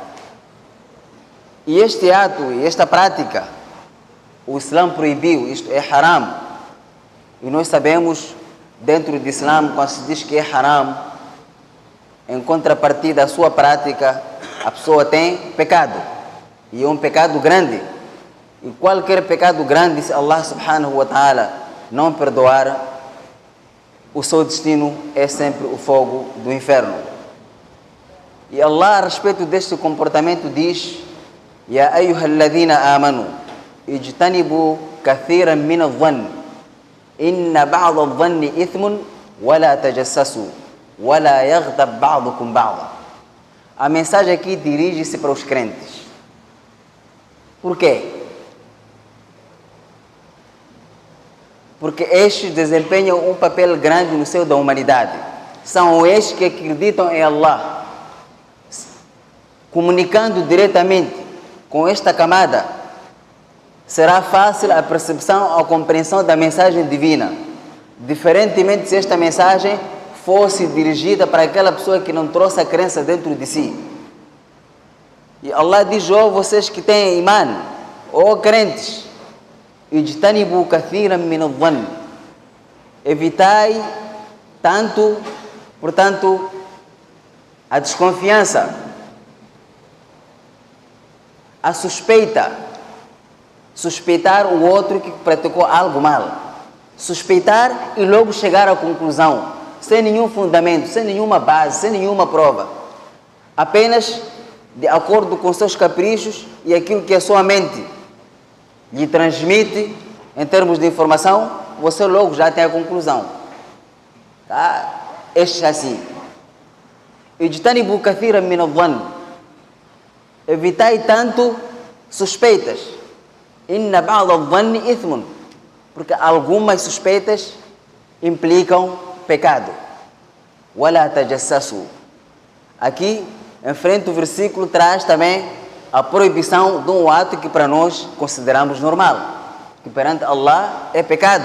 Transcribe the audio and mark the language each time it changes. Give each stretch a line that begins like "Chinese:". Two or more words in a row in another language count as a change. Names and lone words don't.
Portuguese: E este ato e esta prática, o Islã proibiu, isto é haram. E nós sabemos, dentro do Islã, quando se diz que é haram, em contrapartida à sua prática, a pessoa tem pecado. E é um pecado grande. E qualquer pecado grande, se Allah
Arabic: سبحانه وتعالى
Portuguese: não perdoar, o seu destino é sempre o fogo do inferno. E Allah, a respeito deste comportamento, diz:
Arabic: يا أيها الذين آمنوا اجتنبوا كثيرا من الظن إن بعض الظن إثم ولا تجسسوا ولا يغتب بعضكم بعضا.
Portuguese: A mensagem aqui dirige-se para os crentes. Por quê? Porque estes desempenham um papel grande no seio da humanidade. são estes que acreditam em Allah. Comunicando diretamente com esta camada, será fácil a percepção, a compreensão da mensagem divina, diferentemente se esta mensagem fosse dirigida para aquela pessoa que não trouxe a crença dentro de si. E Allah diz: ó vocês que têm imã, ó crentes,
Arabic: اجتنبوا كثيرا من الظن,
Portuguese: evitai tanto, portanto, a desconfiança, a suspeita, suspeitar o outro que praticou algo mal, suspeitar e logo chegar à conclusão, sem nenhum fundamento, sem nenhuma base, sem nenhuma prova, apenas de acordo com seus caprichos e aquilo que a sua mente lhe transmite em termos de informação, você logo já tem a conclusão. Tá? Este é assim.
Arabic: اجتنبوا كثيرا من الظن,
Portuguese: evitai tanto suspeitas.
Arabic: إن بعض الظن إثم,
Portuguese: porque algumas suspeitas implicam pecado.
Arabic: ولا تجسسوا.
Portuguese: Aqui, em frente, o versículo traz também a proibição de um ato que para nós consideramos normal, que perante Allah é pecado.